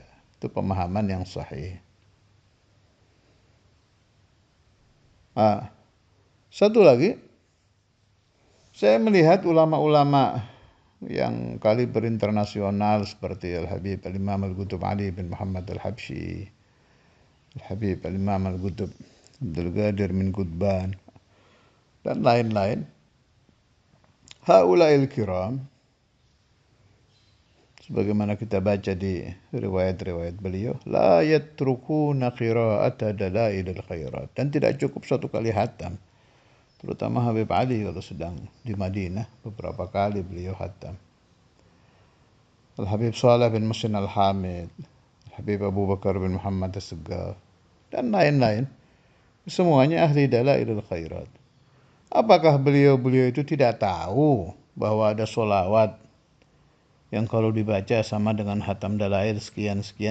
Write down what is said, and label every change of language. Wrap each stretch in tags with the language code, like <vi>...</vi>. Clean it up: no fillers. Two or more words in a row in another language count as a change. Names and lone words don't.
<id>Itu pemahaman yang sahih. Satu lagi, saya melihat ulama-ulama yang kaliber internasional seperti Al-Habib Al-Imam Al-Qutb Ali bin Muhammad Al-Habsyi, Al-Habib Al-Imam Al-Qutb Abdul Qadir min Qutban, dan lain-lain.</id> <ar>هؤلاء الكرام,</ar> <id>sebagaimana kita baca di riwayat-riwayat beliau,</id> <ar>لا يتركون قراءة دلائل الخيرات,</ar> <id>dan tidak cukup 1 kali hatam. Terutama Habib Ali kalau sedang di Madinah, beberapa kali beliau hatam. Al-Habib Saleh bin Muhsin Al-Hamid, Al-Habib Abu Bakar bin Muhammad As-Segaf, dan lain-lain. Semuanya ahli dalailil khairat. Apakah beliau-beliau itu tidak tahu bahwa ada sholawat yang kalau dibaca sama dengan hatam dalail sekian-sekian?</id>